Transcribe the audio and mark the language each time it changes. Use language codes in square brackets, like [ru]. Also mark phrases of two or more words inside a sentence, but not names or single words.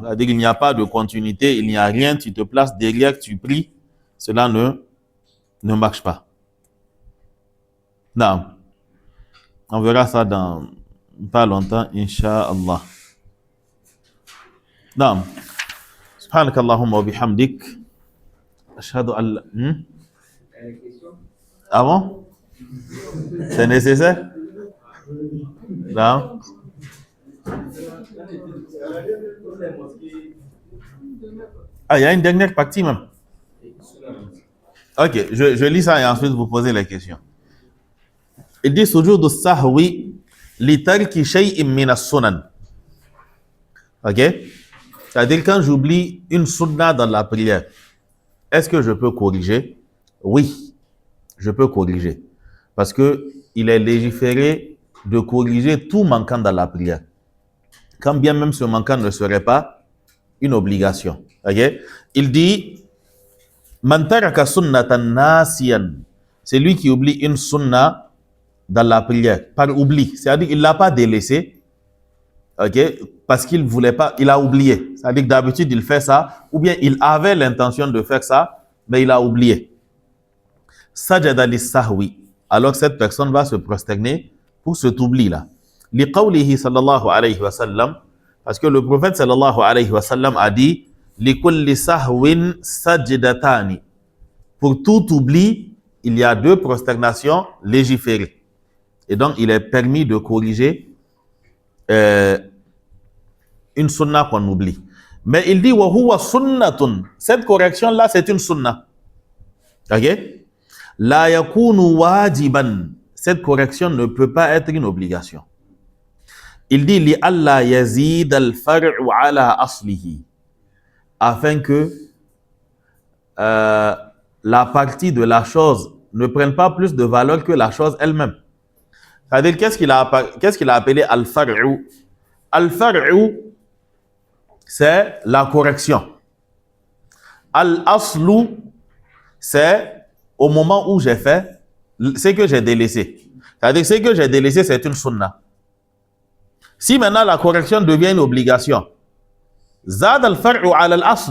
[fr] C'est-à-dire qu'il n'y a pas de continuité, il n'y a rien, tu te places derrière, tu pries. Cela ne marche pas. Non. On verra ça dans pas longtemps, Inch'Allah. Non. [ar] سبحانك اللهم وبحمدك. أشهد أن لا... [fr] Ah bon? C'est nécessaire? Non. Ah, il y a une dernière partie même. Ok, je lis ça et ensuite vous posez les questions. Il dit [ar] سجود السهو لترك شيء من السنن. [fr] Ok? C'est-à-dire quand j'oublie une sunna dans la prière, est-ce que je peux corriger? Oui, je peux corriger. Parce que il est légiféré de corriger tout manquant dans la prière. Quand bien même ce manquant ne serait pas une obligation. [ar] Okay? [fr] Il dit [ar] من ترك سنة ناسيا. [fr] C'est lui qui oublie une sunna dans la prière, par oubli. C'est-à-dire qu'il ne l'a pas délaissé, okay? Parce qu'il ne voulait pas, il a oublié. C'est-à-dire que d'habitude, il fait ça, ou bien il avait l'intention de faire ça, mais il a oublié. [ar] سجد للسهو. [fr] Alors cette personne va se prosterner pour cet oubli-là. [ar] لقوله صلى الله عليه وسلم, [fr] parce que le prophète [ar] صلى الله عليه وسلم [fr] a dit [ar] لكل سهو سجدتان. [fr] Pour tout oubli, il y a 2 prosternations légiférées. Et donc, il est permis de corriger une sunna qu'on oublie. Mais il dit [ar] وهو سنة. [fr] Cette correction-là, c'est une sunna. [ar] Ok? لا يكون واجبا. [fr] Cette correction ne peut pas être une obligation. Il dit [ar] لئلا يزيد الفرع على أصله. [fr] Afin que la partie de la chose ne prenne pas plus de valeur que la chose elle-même. C'est-à-dire, qu'est-ce qu'il a appelé al-far'u? [ar] Al-far'u, [fr] c'est la correction. Al-aslu, c'est au moment où j'ai fait ce que j'ai délaissé. C'est-à-dire, ce que j'ai délaissé, c'est une sunna. Si maintenant la correction devient une obligation, [ar] زاد الفرع على الأصل.